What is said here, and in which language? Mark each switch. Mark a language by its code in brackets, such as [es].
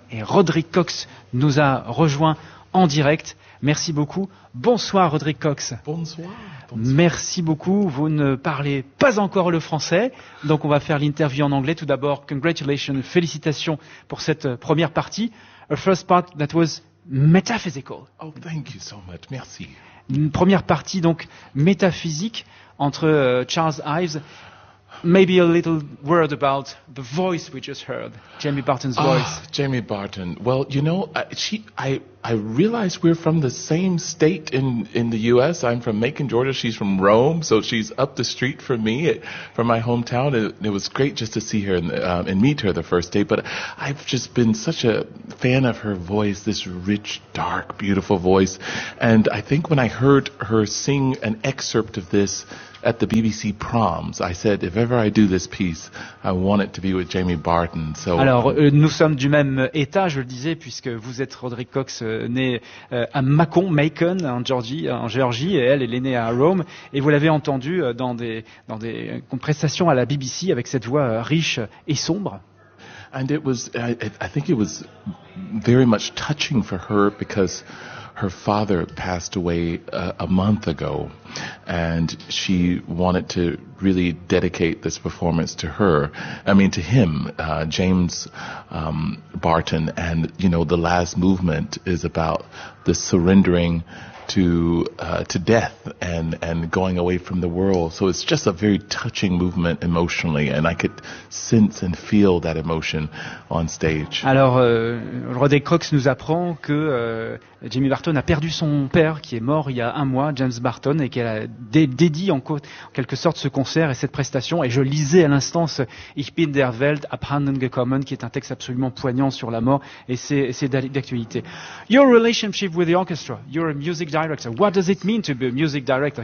[fr] Et Roderick Cox nous a rejoint en direct. Merci beaucoup. Bonsoir, Roderick Cox. Bonsoir. Merci beaucoup. Vous ne parlez pas encore le français, donc on va faire l'interview en anglais. Tout d'abord, [en] congratulations, [fr] félicitations pour cette première partie. [en] A first part that was metaphysical. Oh, thank you so much. [fr] Merci. Une première partie donc métaphysique entre Charles Ives. [en] Maybe a little word about the voice we just heard, Jamie Barton's voice. Jamie Barton. Well, you know, I realize we're from the same state in the U.S. I'm from Macon, Georgia. She's from Rome, so she's up the street from me, from my hometown. It was great just to see her and meet her the first day. But I've just been such a fan of her voice, this rich, dark, beautiful voice. And I think when I heard her sing an excerpt of this at the BBC Proms, I said, if ever I do this piece, I want it to be with Jamie Barton. [fr] So, alors, nous sommes du même état, je le disais, puisque vous êtes Roderick Cox, né à Macon, en Géorgie, et elle est née à Rome. Et vous l'avez entendu dans des prestations à la BBC avec cette voix riche et sombre. [en] And it was, I think it was very much touching for her because her father passed away a month ago, and she wanted to really dedicate this performance to her. I mean, to him, James Barton. And you know, the last movement is about the surrendering to death and going away from the world. So it's just a very touching movement emotionally, and I could sense and feel that emotion on stage. [fr] Alors, Roderick Cox nous apprend que Jamie Barton a perdu son père, qui est mort il y a un mois, James Barton, et qu'elle a dédié en quelque sorte ce concert et cette prestation. Et je lisais à l'instant ce [de] Ich bin der Welt abhanden gekommen, [fr] qui est un texte absolument poignant sur la mort, et c'est d'actualité. [en] Your relationship with the orchestra, you're a music director. What does it mean to be a music director?